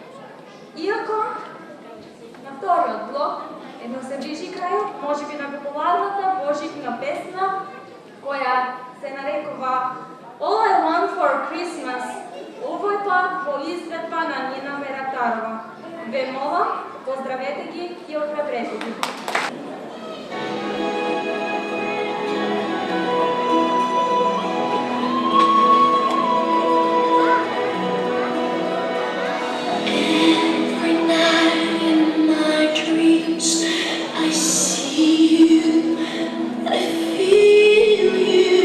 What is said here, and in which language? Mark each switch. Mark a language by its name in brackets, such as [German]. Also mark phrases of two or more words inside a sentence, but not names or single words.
[Macedonian] Иако на вториот блок едно се ближи крај, можеби на популарната божитна песна која се нарекува All I Want for Christmas. Овој пат во изведба на Нина Мератарова. Ве молам, поздравете ги и охрабрете ги. [English] Every night in my dreams, I see you, I feel you.